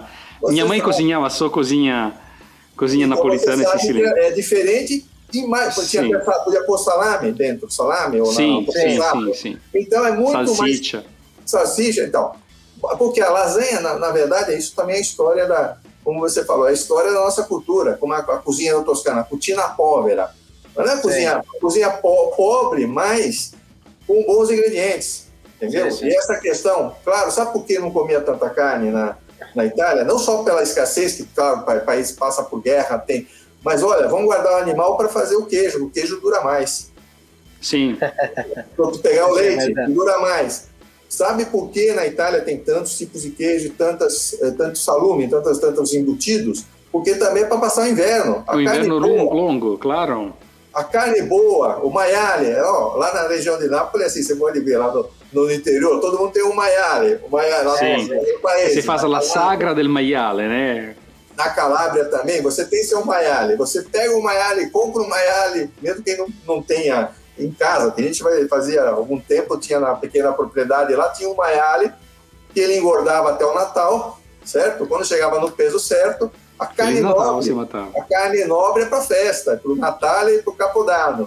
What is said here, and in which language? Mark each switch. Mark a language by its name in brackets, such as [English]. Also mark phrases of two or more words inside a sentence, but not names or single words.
[Portuguese] Minha mãe cozinhava só cozinha napolitana e siciliana. É diferente e mais. Podia pôr salame dentro, salame ou sim. Então é muito salsicha. Mais... Salsicha, então. Porque a lasanha, na verdade, isso também é a história como você falou, é a história da nossa cultura, como a cozinha da Toscana, a [Italian] cucina povera. [Portuguese] Não é a cozinha pobre, mas com bons ingredientes, entendeu? Sim. E essa questão, claro, sabe por que não comia tanta carne na Itália? Não só pela escassez, que claro, o país passa por guerra, mas olha, vamos guardar o animal para fazer o queijo dura mais. Sim. Para pegar o leite, dura mais. Sabe por que na Itália tem tantos tipos de queijo, tanto salume, tantos embutidos? Porque também é para passar o inverno. O inverno longo, claro. A carne boa, o maiale, lá na região de Nápoles, assim, você pode ver lá no interior, todo mundo tem um maiale. Você faz a [Italian] sagra del maiale, [Portuguese] né? Na Calábria também, você tem seu maiale. Você pega o maiale, compra o maiale, mesmo que não tenha em casa. Tem gente que fazia algum tempo, tinha na pequena propriedade lá, tinha um maiale que ele engordava até o Natal, certo? Quando chegava no peso certo, a carne nobre é para festa, para o Natal e para o Capodanno.